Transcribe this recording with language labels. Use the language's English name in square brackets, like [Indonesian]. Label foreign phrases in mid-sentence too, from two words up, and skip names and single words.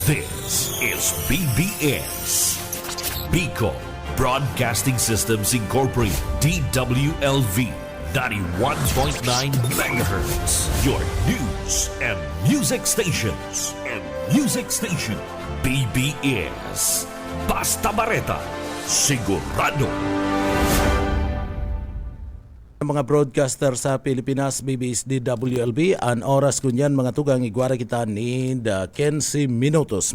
[English] This is BBS, Bicol Broadcasting Systems Incorporated, DWLV, 91.9 MHz, your news and music stations. [Bikol] BBS, Basta Bareta, sigurado. Mga broadcaster sa Pilipinas, BBS DWLB, ang oras kunyan mga tugang igwara kita ni 15 minutos.